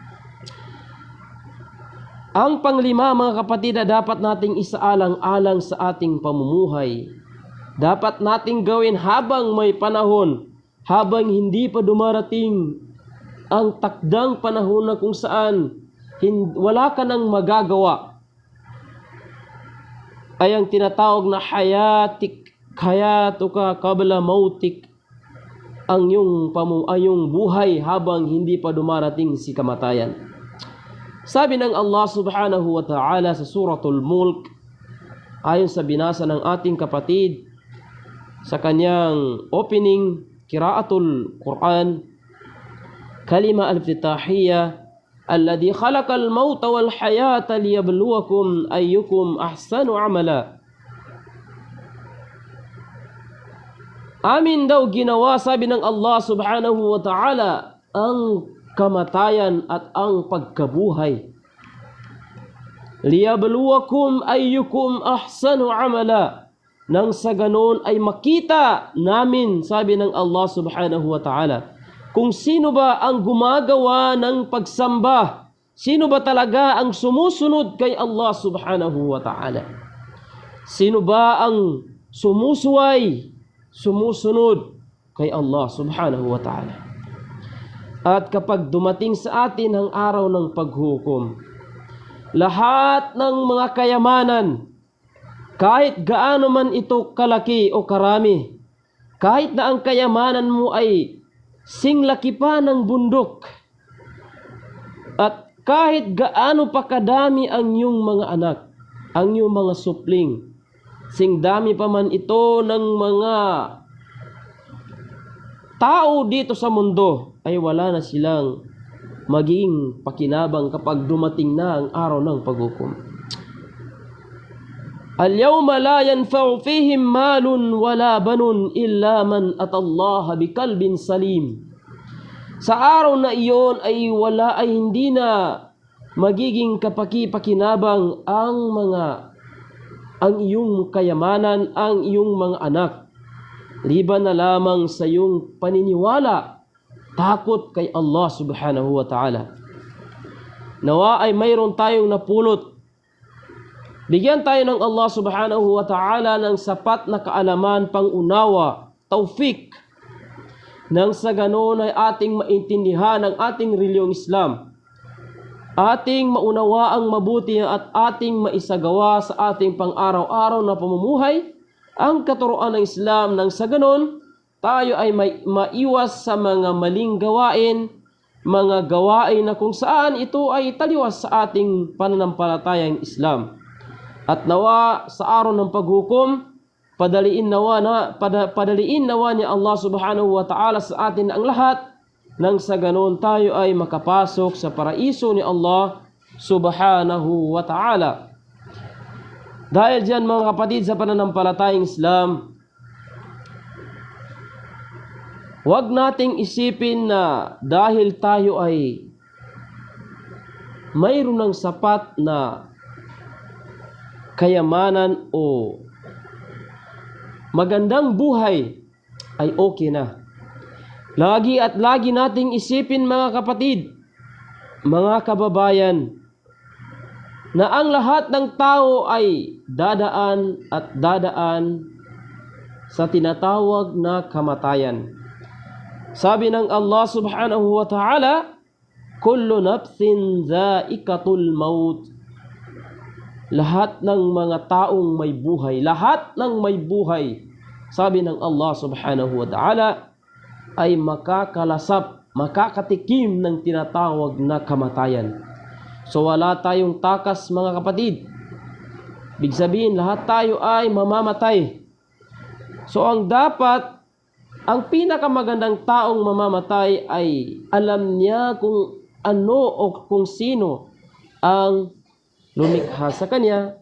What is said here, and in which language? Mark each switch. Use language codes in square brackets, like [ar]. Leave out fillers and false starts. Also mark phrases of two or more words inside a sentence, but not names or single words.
[tl] Ang panglima mga kapatid na dapat nating isaalang-alang sa ating pamumuhay, dapat nating gawin habang may panahon, habang hindi pa dumarating ang takdang panahon na kung saan wala ka nang magagawa, ay ang tinatawag na [ar] حياتك قبل موتك, [tl] ang iyong buhay habang hindi pa dumarating si kamatayan. Sabi ng Allah [ar] سبحانه وتعالى [tl] sa suratul Mulk, ayon sa binasa ng ating kapatid sa kanyang opening [ar] قراءة القرآن, كلمة الفاتحية الذي خلق الموت والحياة ليبلوكم أيكم أحسن عملا. [tl] Amin daw ginawa, sabi ng Allah [ar] سبحانه وتعالى, [tl] ang kamatayan at ang pagkabuhay. [ar] ليبلوكم أيكم أحسن عملا. [tl] Nang sa ganon ay makita namin, sabi ng Allah [ar] سبحانه وتعالى, [tl] kung sino ba ang gumagawa ng pagsamba, sino ba talaga ang sumusunod kay Allah [ar] سبحانه وتعالى. [tl] Sino ba ang sumusunod kay Allah [ar] سبحانه وتعالى. [tl] At kapag dumating sa atin ang araw ng paghukom, lahat ng mga kayamanan, kahit gaano man ito kalaki o karami, kahit na ang kayamanan mo ay singlaki pa ng bundok, at kahit gaano pa kadami ang iyong mga anak, ang iyong mga supling, sing dami pa man ito ng mga tao dito sa mundo, ay wala na silang magiging pakinabang kapag dumating na ang araw ng paghukom. [ar] اليوم لا ينفع فيهم مال ولا بنون إلا من أتى الله بقلب سليم. [tl] Sa araw na iyon ay hindi na magiging kapaki-pakinabang ang iyong kayamanan, ang iyong mga anak, liban na lamang sa iyong paniniwala, takot kay Allah [ar] سبحانه وتعالى. [tl] Nawa ay mayroon tayong napulot. Bigyan tayo ng Allah [ar] سبحانه وتعالى [tl] ng sapat na kaalaman, pangunawa, taufik, nang sa ganoon ay ating maintindihan ang ating reliyong Islam, ating maunawa ang mabuti at ating maisagawa sa ating pang-araw-araw na pamumuhay ang katuruan ng Islam, nang sa ganoon tayo ay maiwas sa mga maling gawain, mga gawain na kung saan ito ay taliwas sa ating pananampalatayang Islam. At nawa sa araw ng paghukom, padaliin nawa ni Allah [ar] سبحانه وتعالى [tl] sa atin ang lahat, nang sa ganoon tayo ay makapasok sa paraiso ni Allah [ar] سبحانه وتعالى. [tl] Dahil dyan mga kapatid sa pananampalatayang Islam, huwag nating isipin na dahil tayo ay mayroon ng sapat na kayamanan o magandang buhay ay okay na. Lagi nating isipin mga kapatid, mga kababayan, na ang lahat ng tao ay dadaan sa tinatawag na kamatayan. Sabi ng [ar] Allah سبحانه وتعالى, كل نفس ذائقة الموت. [tl] Lahat ng mga taong may buhay, sabi ng Allah [ar] سبحانه وتعالى, [tl] ay makakatikim ng tinatawag na kamatayan. So wala tayong takas mga kapatid. Ibig sabihin, lahat tayo ay mamamatay. So ang pinakamagandang taong mamamatay ay alam niya kung ano o kung sino ang lumikha sa kanya.